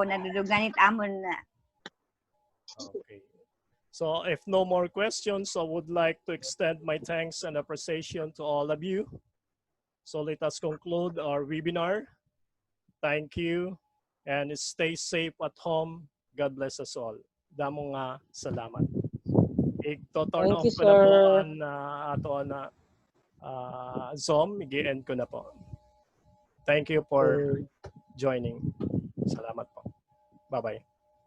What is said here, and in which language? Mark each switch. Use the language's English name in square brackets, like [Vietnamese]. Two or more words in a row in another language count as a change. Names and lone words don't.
[English] Naduduganit amon na. Okay. So if no more questions, I would like to extend my thanks and appreciation to all of you. So let us conclude our webinar. Thank you and stay safe at home. God bless us all. [Hiligaynon] Damo nga salamat. I-turn off ko na po ang ato na Zoom. I-end ko na po. [English] Thank you for joining. [Hiligaynon] Salamat po. Bye-bye.